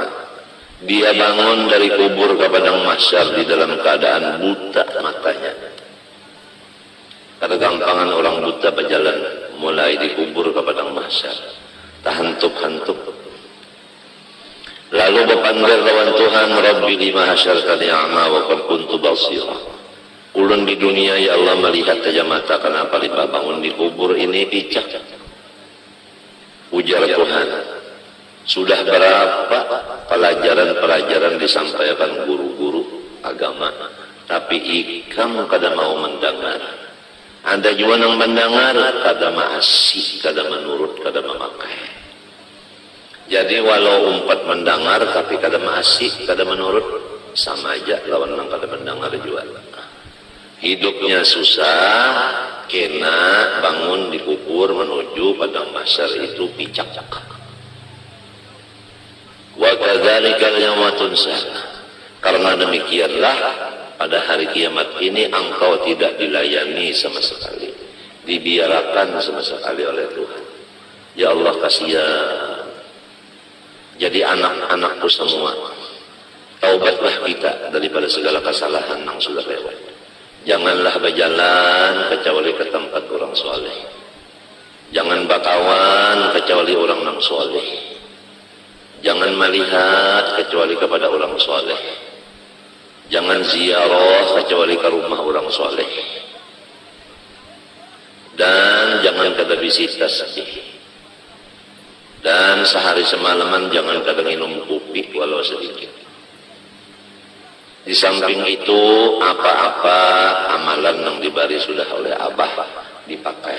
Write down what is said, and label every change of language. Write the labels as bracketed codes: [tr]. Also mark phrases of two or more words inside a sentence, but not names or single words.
[bjn] Dia bangun dari kubur ke padang mahsyar di dalam keadaan buta matanya. Kada gampangan orang buta berjalan mulai di kubur ke padang mahsyar. Tahantup-hantup. Lalu berpanggil lawan Tuhan, [ar] رب لم حشرتني أعمى وقد كنت بصيرا. [bjn] Ulun di dunia [ar] يا الله [bjn] melihat saja mata, kenapa lipat bangun di kubur ini picak? Ujar Tuhan, sudah berapa pelajaran-pelajaran disampaikan guru-guru agama, tapi ikam kada mau mendengar. Ada juga yang mendengar, kada maasih, kada menurut, kada memakai. Jadi walau umpat mendengar tapi kada maasih, kada menurut, sama aja lawan yang kada mendengar juga. Hidupnya susah, kena bangun di kubur menuju padang mahsyar itu picak. [ar] وكذلك يوم السنا. [id] Karena demikianlah pada hari kiamat ini engkau tidak dilayani sama sekali, dibiarkan sama sekali oleh Tuhan. [ar] يا الله [id] kasihan. Jadi anak-anakku semua, taubatlah kita daripada segala kesalahan yang sudah lewat. Janganlah berjalan kecuali ke tempat orang soleh. Jangan berkawan kecuali orang yang soleh. Jangan melihat kecuali kepada orang soleh. Jangan ziarah kecuali ke rumah orang soleh. [bjn] Dan jangan kada bisi tasbih. Dan sehari semalaman jangan kada minum kopi walau sedikit. Di samping itu apa-apa amalan yang diberi sudah oleh Abah dipakai.